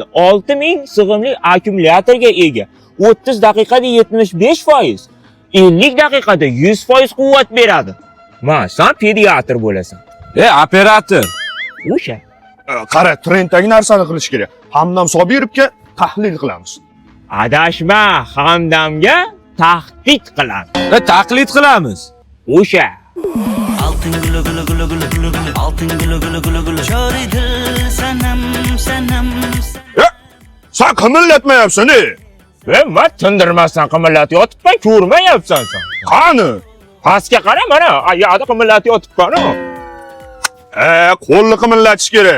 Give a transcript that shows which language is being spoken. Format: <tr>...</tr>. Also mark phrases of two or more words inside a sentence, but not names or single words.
<uz>6000 sig'imli akkumulyatorga ega. 30 daqiqada 75%, 50 daqiqada 100% quvvat beradi. Sen pediatr bo'lasan. Operator. O'sha. Qara, trenddagi narsani qilish kerak. Hamdam Sobirovga tahlil qilamiz. Adashma, Hamdamga tahdid qilamiz. Taqlid qilamiz. O'sha.</uz> <tr>Altın gülü gülü gülü gülü gülü gülü Altın gülü gülü gülü gülü Çori dil sanam sanam</tr> <uz>Sen qimillatmayapsan, Va tindirmasdan qimillatib yotibman, ko'rmayapsan sen. Qani? Pastga qara, mana, yoqda qimillatib yotibman-ku. Qo'lni qimillatish kerak.</uz>